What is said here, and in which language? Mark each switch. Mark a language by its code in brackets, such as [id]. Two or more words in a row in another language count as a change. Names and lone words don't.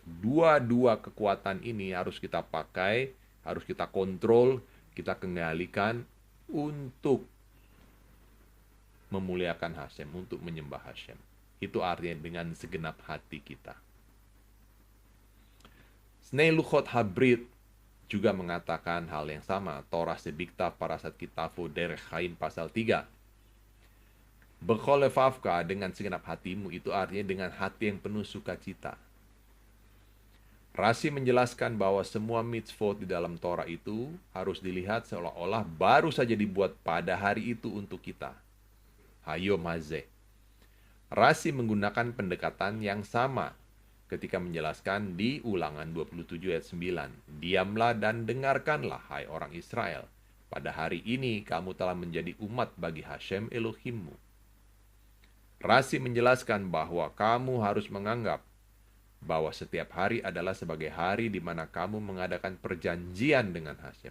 [id] Dua kekuatan ini harus kita pakai, harus kita kontrol, kita kendalikan untuk memuliakan Hashem, untuk menyembah Hashem. Itu artinya dengan segenap hati kita. Snei Luchot Habrit juga mengatakan hal yang sama. Torah Sebikta Parasat Kitavu Derech Chaim pasal 3. [he] בכל לבבך, [id] dengan segenap hatimu, itu artinya dengan hati yang penuh sukacita. Rashi menjelaskan bahwa semua mitzvot di dalam Torah itu harus dilihat seolah-olah baru saja dibuat pada hari itu untuk kita. [he] היום הזה. [id] Rashi menggunakan pendekatan yang sama ketika menjelaskan di Ulangan 27 ayat 9. Diamlah dan dengarkanlah, hai orang Israel. Pada hari ini kamu telah menjadi umat bagi Hashem Elohimmu. Rashi menjelaskan bahwa kamu harus menganggap bahwa setiap hari adalah sebagai hari di mana kamu mengadakan perjanjian dengan Hashem.